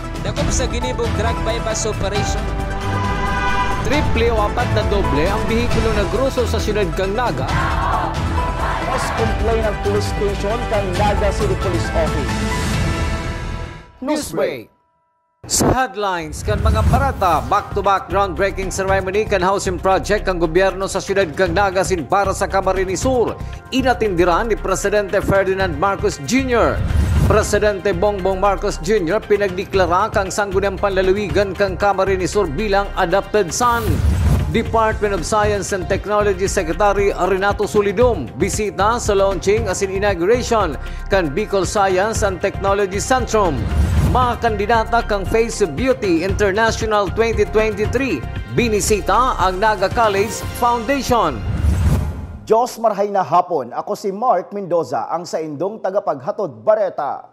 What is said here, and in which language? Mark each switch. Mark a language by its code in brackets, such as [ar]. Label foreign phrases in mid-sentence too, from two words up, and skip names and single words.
[bik] Nakup sa ginibong drug bypass operation. Triple o 4 na doble ang bihikulo na gruso sa siyudad kang Naga. Mas complain ang police station kang Naga City Police Office. Newsbreak. Sa headlines kan mga parata, [en] back-to-back groundbreaking ceremony [bik] kan [en] housing project [bik] ang gobyerno sa siyudad kang Naga para sa Camarines Sur. Inatindiran ni Presidente Ferdinand Marcos Jr. Presidente Bongbong Marcos Jr. pinagdeklara kang sangguniang panlalawigan kang Camarines Sur bilang adopted son. Department of Science and Technology Secretary Renato Solidum bisita sa launching as in inauguration kan Bicol Science and Technology Centrum. Mga kandidata kang Face of Beauty International 2023 binisita ang Naga College Foundation. Diyos marhay na hapon, ako si Mark Mendoza, ang sa indong tagapaghatod Bareta.